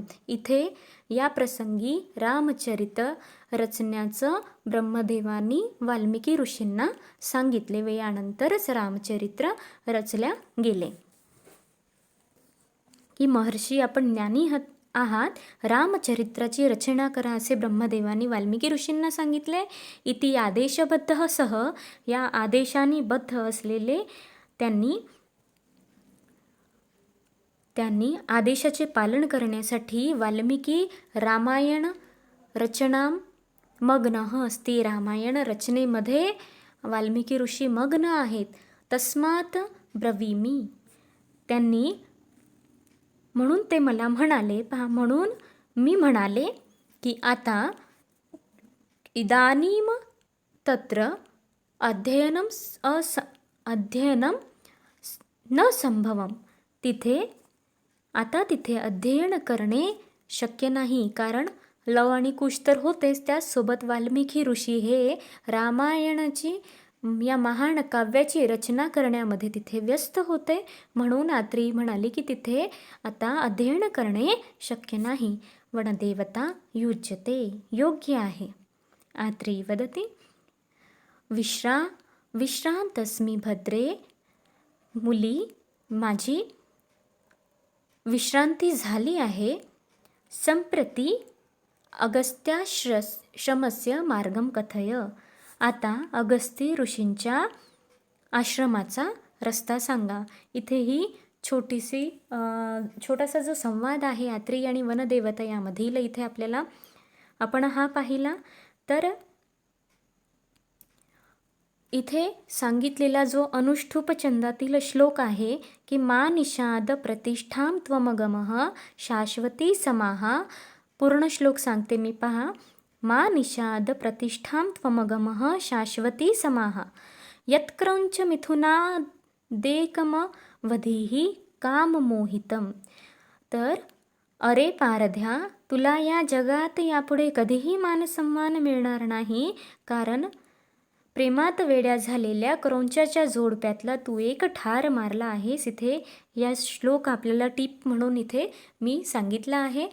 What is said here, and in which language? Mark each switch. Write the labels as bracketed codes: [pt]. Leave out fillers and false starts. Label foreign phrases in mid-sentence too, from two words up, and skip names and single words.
[mr] इथे या प्रसंगी रामचरित रचण्याचं ब्रह्मदेवानी वाल्मिकी ऋषींना सांगितले व यानंतरच रामचरित्र रचल्या गेले. की महर्षी आपण ज्ञानी आहात, रामचरित्राची रचना करा असे ब्रह्मदेवानी वाल्मिकी ऋषींना सांगितले. [sa] इति आदेशबद्ध सह, [mr] या आदेशाने बद्ध असलेले त्यांनी आदेशाचे पालन करण्यासाठी वाल्मिकी रामायण रचना मग्न असती. रामायण रचनेमध्ये वाल्मिकी ऋषी मग्न आहेत. [sa] तस्मात ब्रवीमी, [mr] त्यांनी म्हणून ते मला म्हणाले, म्हणून मी म्हणाले की आता [sa] इदानीम तत्र अध्ययनम न संभवम. [mr] आता तिथे अध्ययन करणे शक्य नाही, कारण लव आणि कुश तर होतेच, त्याचसोबत वाल्मिकी ऋषी हे रामायणाची या महान काव्याची रचना करण्यामध्ये तिथे व्यस्त होते. म्हणून आत्री म्हणाली की तिथे आता अध्ययन करणे शक्य नाही. [sa] वनदेवता युज्यते, [mr] योग्य आहे. [sa] आत्री वदति विश्रांतस्मी भद्रे, [mr] मुली माझी विश्रांती झाली आहे. [sa] संप्रती अगस्त्याश्रमस्य मार्गम कथय. [mr] आता अगस्ती ऋषींच्या आश्रमाचा रस्ता सांगा. इथेही छोटासा जो संवाद आहे आत्री आणि वनदेवता यामधील, इथे आपण हा पाहिला. तर इथे सांगितलेला जो अनुष्ठुप छंदातील श्लोक आहे की [sa] मा निषाद प्रतिष्ठां त्वमगमः शाश्वती समाहा. [mr] पूर्ण श्लोक सांगते मी, पहा. [sa] मा निषाद प्रतिष्ठां त्वमगमः शाश्वती समाहा यत्क्रौंच मिथुनादेकमवधीः काममोहितम. [mr] तर अरे पारध्या, तुला या जगात यापुढे कधीही मानसन्मान मिळणार नाही, कारण प्रेमात वेड्या झालेल्या क्रौंचाच्या जोडप्यातला तू एक ठार मारला आहेस. इथे या श्लोक आपल्याला टीप म्हणून इथे मी सांगितला आहे.